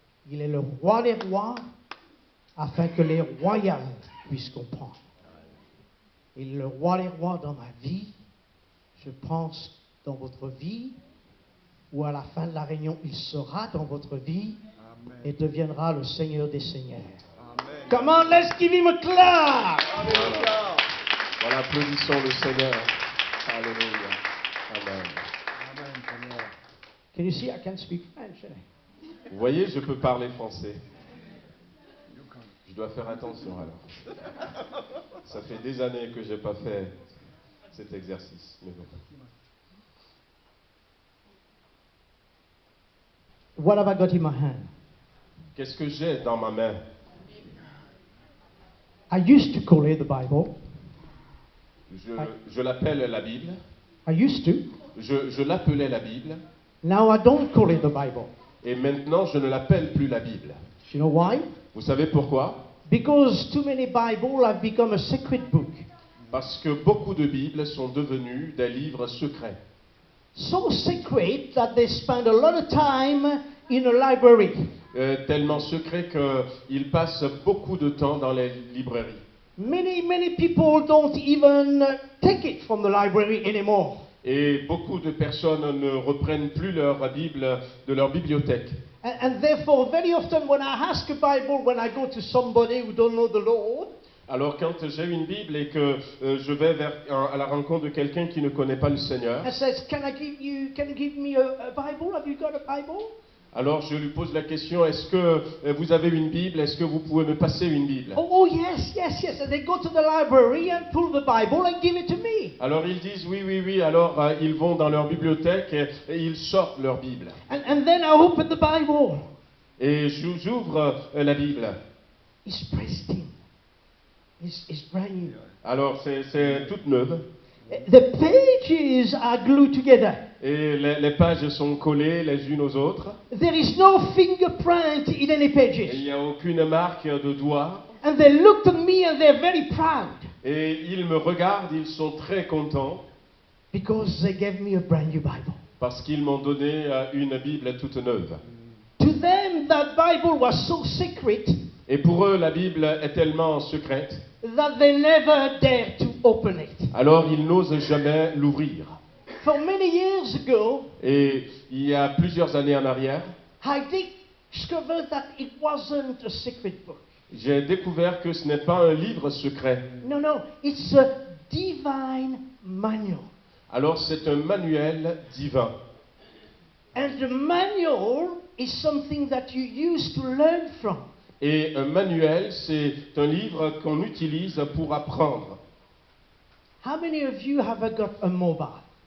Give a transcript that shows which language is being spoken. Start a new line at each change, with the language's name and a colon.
French: Il est le roi des rois afin que les royales puissent comprendre. Il est le roi des rois dans ma vie, je pense dans votre vie, ou à la fin de la réunion, il sera dans votre vie Amen. et deviendra le Seigneur des Seigneurs. Amen.
English: Come on, let's give him a clap! Alléluia.
French: Voilà, applaudissons le Seigneur. Alléluia. Amen. Amen, Seigneur.
English: Can you see I can speak French?
French: Vous voyez, je peux parler français.
English: You can.
French: Je dois faire attention alors. Ça fait des années que je n'ai pas fait cet exercice. Mais bon.
English: What have I got in my hand?
French: Qu'est-ce que j'ai dans ma main?
English: I used to call it the Bible.
French: Je l'appelle la Bible.
English: I used to.
French: Je l'appelais la Bible.
English: Now I don't call it the Bible.
French: Et maintenant, je ne l'appelle plus la Bible.
English: You know why?
French: Vous savez pourquoi?
English: Because too many Bibles have become a secret book.
French: Parce que beaucoup de Bibles sont devenues des livres secrets.
English: So secret that they spend a lot of time in a library.
French: Tellement secrets qu'ils passent beaucoup de temps dans les librairies.
English: Many people don't even take it from the library anymore.
French: Et beaucoup de personnes ne reprennent plus leur Bible de leur bibliothèque.
English: And therefore, very often when I ask a Bible, when I go to somebody who don't know the Lord,
French: Alors quand j'ai une Bible et que je vais à la rencontre de quelqu'un qui ne connaît pas le Seigneur,
English: and says, can you give me a Bible? Have you got a Bible?
French: alors je lui pose la question, est-ce que vous avez une Bible? Est-ce que vous pouvez me passer une Bible?
English: Oh, yes. And they go to the library and pull the Bible and give it to me.
French: Alors ils disent oui, alors ils vont dans leur bibliothèque et ils sortent leur Bible.
English: And then I open the Bible.
French: Et j'ouvre la Bible.
English: It's pristine. It's brand new.
French: Alors c'est toute neuve.
English: The pages are glued together.
French: Et les pages sont collées les unes aux autres.
English: There is no fingerprint in any
French: Et il
English: pages.
French: n'y a aucune marque de doigt.
English: And they looked at me and they're very proud
French: Et ils me regardent, ils sont très contents
English: because they gave me a brand new Bible.
French: parce qu'ils m'ont donné une Bible toute neuve.
English: To them, that Bible was so secret
French: Et pour eux, la Bible est tellement secrète,
English: that they never dared to open it.
French: alors ils n'osent jamais l'ouvrir.
English: For many years ago,
French: Et il y a plusieurs années en arrière,
English: I discovered that it wasn't a secret book.
French: j'ai découvert que ce n'est pas un livre secret.
English: No, it's a divine manual.
French: Alors c'est un manuel divin.
English: And the manual is something that you use to learn from.
French: Et un manuel, c'est un livre qu'on utilise pour apprendre.
English: How many of you have got a mobile?